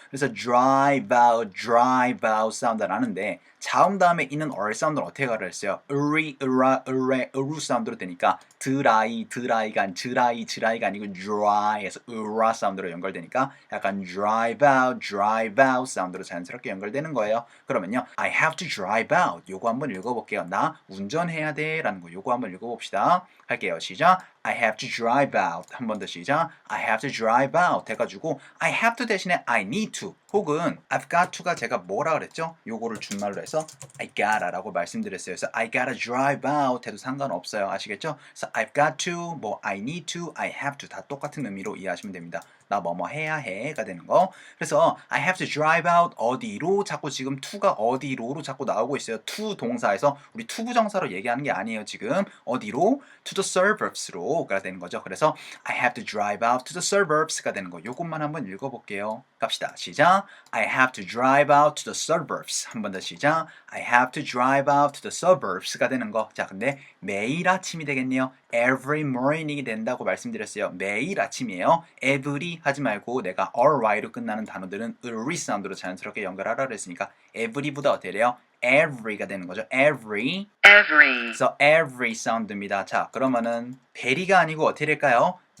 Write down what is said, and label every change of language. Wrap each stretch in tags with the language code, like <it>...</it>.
<ko>그래서 drive out 사운드가 나는데 자음 다음에 있는 얼 사운드는 어떻게 가르 했어요? 으리, 으라, 으레, 으루 사운드로 되니까 드라이가 지라이가 아니고 dry에서 으라 사운드로 연결되니까 약간 drive out 사운드로 자연스럽게 연결되는 거예요. 그러면요</ko> <en>I have to drive out</en> <ko>요거 한번 읽어볼게요. 나 운전해야 돼 라는 거 요거 한번 읽어봅시다. 할게요. 시작.</ko> <en>I have to drive out.</en> <ko>한 번 더 시작.</ko> <en>I have to drive out</en> <ko>해가지고 I have to 대신에 I need to 혹은 I've got to가 제가 뭐라 그랬죠? 요거를 준말로 해서 I gotta 라고 말씀드렸어요. 그래서</ko> <en>I gotta drive out</en> <ko>해도 상관없어요. 아시겠죠? 그래서</ko> <en>I've got to, 뭐 I need to, I have to</en> <ko>다 똑같은 의미로 이해하시면 됩니다. 나 뭐뭐 해야 해가 되는 거. 그래서</ko> <en>I have to drive out</en> <ko>어디로 자꾸 지금 to가 어디로로 자꾸 나오고 있어요. to 동사에서 우리 to 부정사로 얘기하는 게 아니에요. 지금 어디로? to the suburbs로가 되는 거죠.</ko> <en>그래서 I have to drive out to the suburbs가 되는 거.</en> <ko>요것만 한번 읽어볼게요. 갑시다. 시작.</ko> <en>I have to drive out to the suburbs.</en> <ko>한 번 더 시작.</ko> <en>I have to drive out to the suburbs가 되는 거.</en> <ko>자, 근데 매일 아침이 되겠네요. Every morning이 된다고 말씀드렸어요. 매일 아침이에요. Every 하지 말고 내가 ry로 끝나는 단어들은 ry 사운드로 자연스럽게 연결하라 그랬으니까 every보다 어떻게 돼요? every가 되는 거죠. every. 그래서 every 사운드입니다. 자, 그러면은 very가 아니고 어떻게 될까요?</ko>